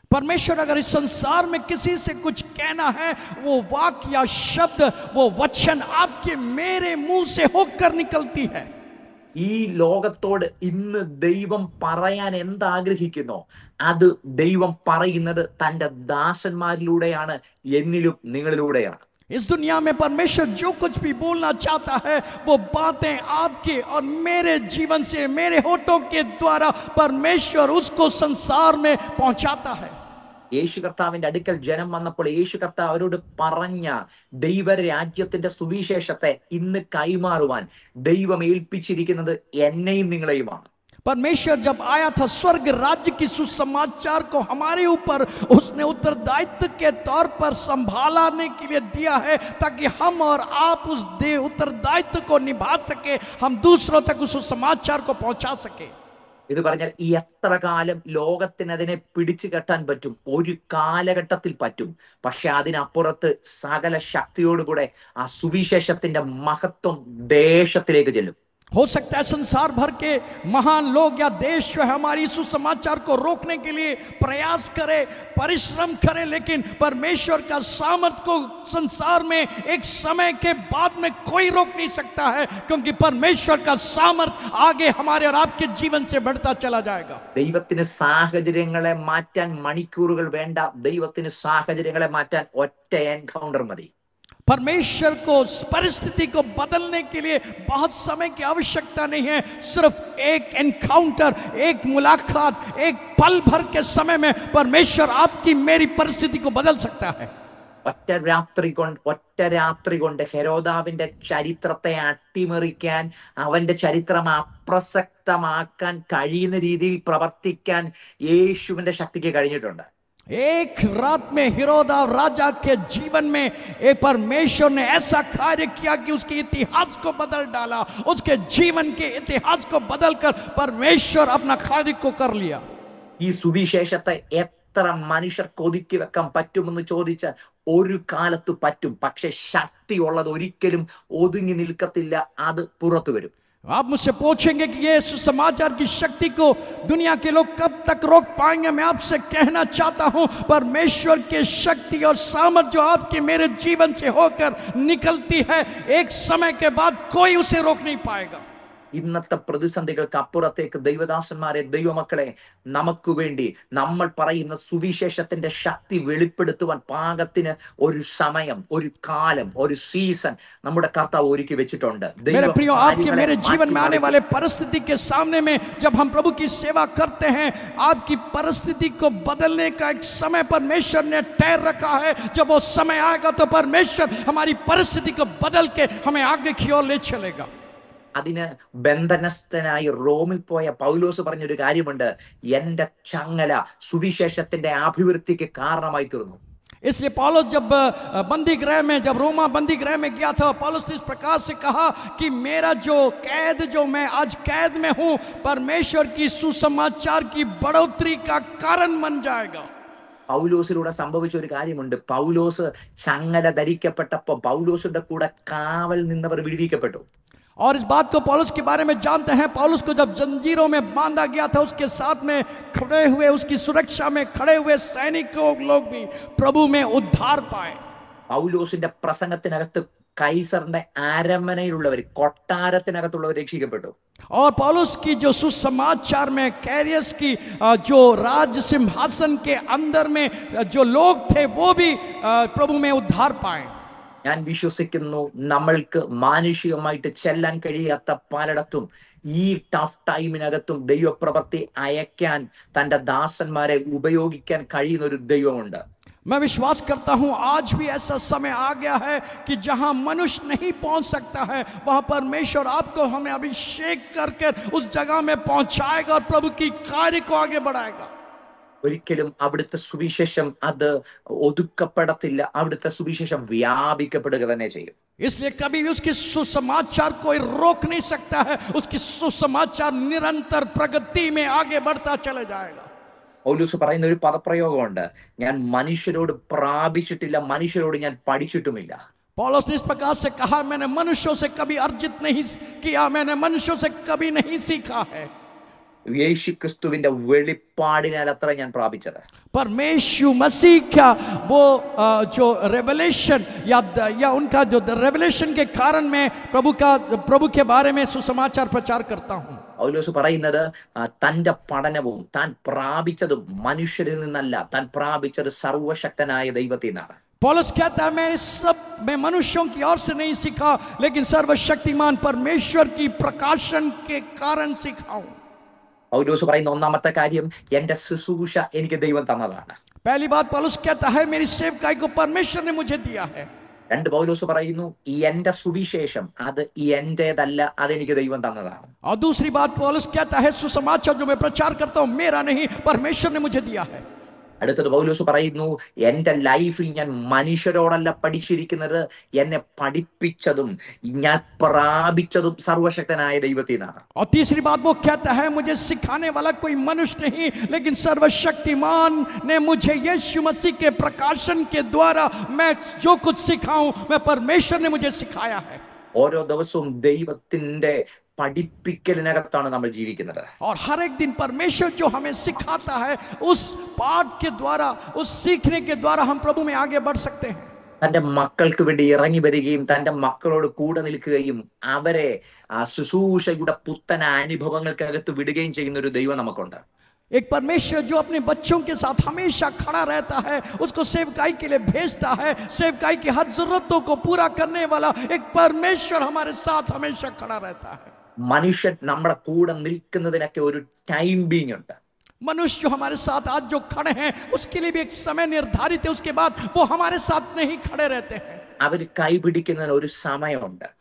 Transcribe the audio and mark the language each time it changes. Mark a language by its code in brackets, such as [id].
[hi] परमेश्वर अगर इस संसार में किसी से कुछ कहना है, वो वाक्य या शब्द, वो वचन आपके मेरे मुंह से होकर निकलती है. [ml] ഈ ലോകത്തോട് ഇന്ന് ദൈവം പറയാൻ എന്താഗ്രഹിക്കുന്നോ അത് ദൈവം പറയുന്നത് തന്റെ ദാസന്മാരിലൂടെയാണ്, എന്നിലും നിങ്ങളിലൂടെയാണ്. [hi] इस दुनिया में परमेश्वर जो कुछ भी बोलना चाहता है वो बातें आपके और मेरे जीवन से, मेरे होठों के द्वारा परमेश्वर उसको संसार में पहुंचाता है। [ml] യേശു കർത്താവിന്റെ അടുക്കൽ ജനം വന്നപ്പോൾ യേശു കർത്താവ് അവരോട് പറഞ്ഞ ദൈവരാജ്യത്തിന്റെ സുവിശേഷത്തെ ഇന്ന് കൈമാറുവാൻ ദൈവം ഏൽപ്പിച്ചിരിക്കുന്നത് എന്നെയും നിങ്ങളെയുമാണ്. [hi] परमेश्वर जब आया था स्वर्ग राज्य की सुसमाचार को हमारे ऊपर उसने उत्तरदायित्व के तौर पर संभालने के लिए दिया है, ताकि हम और आप उस उत्तरदायित्व को निभा सके, हम दूसरों तक उस सुसमाचार को पहुंचा सके। [ml] ഇത് പറഞ്ഞാൽ ഈ എത്ര കാലം ലോകത്തിന് അതിനെ പിടിച്ചു കെട്ടാൻ പറ്റും? ഒരു കാലഘട്ടത്തിൽ പറ്റും. പക്ഷെ അതിനപ്പുറത്ത് സകല ശക്തിയോടുകൂടെ ആ സുവിശേഷത്തിന്റെ മഹത്വം ദേശത്തിലേക്ക് ചെല്ലും. [hi] हो सकता है संसार भर के महान लोग या देश जो है हमारी सुसमाचार को रोकने के लिए प्रयास करे, परिश्रम करे, लेकिन परमेश्वर का सामर्थ को संसार में एक समय के बाद में कोई रोक नहीं सकता है, क्योंकि परमेश्वर का सामर्थ आगे हमारे और आपके जीवन से बढ़ता चला जाएगा। [ml] ദൈവത്തിന് സാഹചര്യങ്ങളെ മാറ്റാൻ മണിക്കൂറുകൾ വേണ്ട. ദൈവത്തിന് സാഹചര്യങ്ങളെ മാറ്റാൻ ഒറ്റ എൻകൗണ്ടർ മതി. [hi] परमेश्वर को परिस्थिति को बदलने के लिए बहुत समय की आवश्यकता नहीं है, सिर्फ एक एनकाउंटर, एक मुलाकात, एक पल भर के समय में परमेश्वर आपकी मेरी परिस्थिति को बदल सकता है। [ml] ഒറ്റ രാത്രി കൊണ്ട് ഹെരോദാവിന്റെ ചരിത്രത്തെ അട്ടിമറിക്കാൻ, അവന്റെ ചരിത്രം അപ്രസക്തമാക്കാൻ കഴിയുന്ന രീതിയിൽ പ്രവർത്തിക്കാൻ യേശുവിന്റെ ശക്തിക്ക് കഴിഞ്ഞിട്ടുണ്ട്. [hi] एक रात में हिरोदा राजा के जीवन में एक परमेश्वर ने ऐसा कार्य किया कि उसके इतिहास को बदल डाला, उसके जीवन के इतिहास को बदलकर परमेश्वर अपना कार्य को कर लिया। [ml] ഈ സുവിശേഷത്തെ എത്ര മനുഷ്യർക്ക് ഒതുക്കി വെക്കാൻ പറ്റുമെന്ന് ചോദിച്ചാൽ ഒരു കാലത്ത് പറ്റും. പക്ഷെ ശക്തിയുള്ളത് ഒരിക്കലും ഒതുങ്ങി നിൽക്കത്തില്ല, അത് പുറത്തു വരും. [hi] आप मुझसे पूछेंगे कि ये सुसमाचार की शक्ति को दुनिया के लोग कब तक रोक पाएंगे? मैं आपसे कहना चाहता हूं, परमेश्वर की शक्ति और सामर्थ जो आपके मेरे जीवन से होकर निकलती है, एक समय के बाद कोई उसे रोक नहीं पाएगा। [ml] ഇന്നത്തെ പ്രതിസന്ധികൾക്ക് അപ്പുറത്തേക്ക് ദൈവദാസന്മാരെ, ദൈവമക്കളെ, നമുക്ക് വേണ്ടി നമ്മൾ പറയുന്ന സുവിശേഷത്തിന്റെ ശക്തി വെളിപ്പെടുത്തുവാൻ പാകത്തിന് ഒരു സമയം, ഒരു കാലം, ഒരു സീസൺ നമ്മുടെ കർത്താവ് ഒരുക്കി വെച്ചിട്ടുണ്ട്. [hi] मेरे प्रियो, आपके मेरे जीवन में आने वाले परिस्थिति के सामने में जब हम प्रभु की सेवा करते हैं, आपकी परिस्थिति को बदलने का एक समय परमेश्वर ने तय रखा है। जब वो समय आएगा तो परमेश्वर हमारी परिस्थिति को बदल के हमें आगे की ओर ले चलेगा। [ml] അതിന് ബന്ധനസ്ഥനായി റോമിൽ പോയ പൗലോസ് പറഞ്ഞൊരു കാര്യമുണ്ട്, എന്റെ ചങ്ങല സുവിശേഷത്തിന്റെ അഭിവൃദ്ധിക്ക് കാരണമായി തീർന്നു. [hi] इसलिए पौलुस जब बंदी गृह में, जब रोमा बंदी गृह में गया था, पौलुस ने इस प्रकार से कहा कि मेरा जो कैद, जो मैं आज कैद में हूं, परमेश्वर की सुसमाचार की बढ़ोतरी का कारण बन जाएगा। [ml] പൗലോസിലൂടെ സംഭവിച്ച ഒരു കാര്യമുണ്ട്. പൗലോസ് ചങ്ങല ധരിക്കപ്പെട്ടപ്പോ പൗലോസിന്റെ കൂടെ കാവൽ നിന്നവർ വിടുവിക്കപ്പെട്ടു. [hi] और इस बात को पौलुस के बारे में जानते हैं, पौलुस को जब जंजीरों में बांधा गया था, उसके साथ में खड़े हुए, उसकी सुरक्षा में खड़े हुए सैनिकों लोग भी प्रभु में उद्धार पाए। [ml] പൗലോസിന്റെ പ്രസംഗത്തിനകത്ത് കൈസറിന്റെ അരമനയിലുള്ളവർ, കൊട്ടാരത്തിനകത്തുള്ളവർ രക്ഷിക്കപ്പെട്ടു. [hi] और पौलुस की जो सुसमाचार में कैरियस की जो राज सिंहासन के अंदर में जो लोग थे वो भी प्रभु में उद्धार पाए। [ml] ഞാൻ വിശ്വസിക്കുന്നു, നമ്മൾക്ക് മാനുഷികമായിട്ട് ചെല്ലാൻ കഴിയാത്ത പലയിടത്തും ഈ [en] tough ടൈമിനകത്തും [ml] ദൈവപ്രവൃത്തി അയക്കാൻ, തന്റെ ദാസന്മാരെ ഉപയോഗിക്കാൻ കഴിയുന്ന ഒരു ദൈവമുണ്ട്. [hi] मैं विश्वास करता हूं आज भी ऐसा समय आ गया है कि जहां मनुष्य नहीं पहुंच सकता है, वहां परमेश्वर आपको हमें अभिषेक कर उस जगह में पहुंचाएगा और प्रभु की कार्य को आगे बढ़ाएगा। [ml] ഒരിക്കലും അവിടുത്തെ സുവിശേഷം അത് ഒതുക്കപ്പെടത്തില്ല. അവിടുത്തെ സുവിശേഷം വ്യാപിക്കപ്പെടുക തന്നെ ചെയ്യും. [hi] इसलिए कभी भी उसकी सुसमाचार कोई रोक नहीं सकता है, उसकी सुसमाचार निरंतर प्रगति में आगे बढ़ता चले जाएगा। [ml] പൗലോസ് പറയുന്ന ഒരു പദപ്രയോഗമുണ്ട്, ഞാൻ മനുഷ്യരോട് പ്രാപിച്ചിട്ടില്ല, മനുഷ്യരോട് ഞാൻ പഠിച്ചിട്ടുമില്ല. [hi] पौलुस ने इस प्रकार से कहा, मैंने मनुष्यों से कभी अर्जित नहीं किया, मैंने मनुष्यों से कभी नहीं सीखा है। [ml] യേശു ക്രിസ്തുവിന്റെ വെളിപ്പാടിനാൽ അത്ര ഞാൻ പ്രാപിച്ചത്. [hi] परमेश्वर मसीह का वो जो रेवलेशन या उनका जो रेवलेशन के कारण मैं प्रभु के बारे में सुसमाचार प्रचार करता हूं। [ml] പൗലോസ് പറയുന്നത് തന്റെ പഠനവും താൻ പ്രാപിച്ചതും മനുഷ്യരിൽ നിന്നല്ല, താൻ പ്രാപിച്ചത് സർവശക്തനായ ദൈവത്തിൽ നിന്നാണ്. [hi] पौलुस कहता है मैं मनुष्यों की ओर से नहीं सीखा, लेकिन सर्वशक्तिमान परमेश्वर की प्रकाशन के कारण सीखा हूं। [ml] പൗലോസ് പറയുന്ന ഒന്നാമത്തെ കാര്യം, എന്റെ ശുശ്രൂഷ എനിക്ക് ദൈവം തന്നതാണ്. [hi] पहली बात पौलुस कहता है मेरी सेवकाई को परमेश्वर ने मुझे दिया है. [ml] രണ്ട്, പൗലോസ് പറയുന്നു എന്റെ സുവിശേഷം അത് എന്റേതല്ല, അതെനിക്ക് ദൈവം തന്നതാണ്. [hi] और दूसरी बात पौलुस कहता है सुसमाचार जो मैं प्रचार करता हूं मेरा नहीं, परमेश्वर ने मुझे दिया है. [ml] അടുത്തത് പൗലോസ് പറയുന്നു എന്റെ ലൈഫിൽ ഞാൻ മനുഷ്യരോടല്ല പഠിച്ചിരിക്കുന്നത്, എന്നെ പഠിപ്പിച്ചതും ഞാൻ പ്രാപിച്ചതും സർവശക്തനായ ദൈവത്തിൽ നിന്നാണ്. [hi] और तीसरी बात वो कहता है मुझे सिखाने वाला कोई मनुष्य नहीं, लेकिन सर्वशक्तिमान ने मुझे यीशु मसीह के प्रकाशन के द्वारा मैं जो कुछ सिखाऊं मैं परमेश्वर ने मुझे सिखाया है. [ml] ഓരോ ദിവസവും ദൈവത്തിന്റെ പഠിപ്പിക്കലിനകത്താണ് നമ്മൾ ജീവിക്കുന്നത്. [hi] और हर एक दिन परमेश्वर जो हमें सिखाता है उस पाठ के द्वारा, उस सीखने के द्वारा हम प्रभु में आगे बढ़ सकते हैं. [ml] തന്റെ മക്കൾക്ക് വേണ്ടി ഇറങ്ങി വരികയും തന്റെ മക്കളോട് കൂടെ നിൽക്കുകയും അവരെ ശുശ്രൂഷയുടെ പുത്തൻ അനുഭവങ്ങൾക്കകത്ത് വിടുകയും ചെയ്യുന്ന ഒരു ദൈവം നമുക്കുണ്ട്. [hi] एक परमेश्वर जो अपने बच्चों के साथ हमेशा खड़ा रहता है, उसको सेवकाई के लिए भेजता है, सेवकाई की हर जरूरतों को पूरा करने वाला एक परमेश्वर हमारे साथ हमेशा खड़ा रहता है. [ml] മനുഷ്യൻ നമ്മുടെ കൂടെ നിൽക്കുന്നതിനൊക്കെ ഒരു [en] time being [ml] ഉണ്ട്. [hi] मनुष्य जो हमारे साथ आज जो खड़े हैं उसके लिए भी एक समय निर्धारित है, उसके बाद वो हमारे साथ नहीं खड़े रहते हैं. [ml] അവർ കൈ പിടിക്കുന്നതിന് ഒരു സമയമുണ്ട്.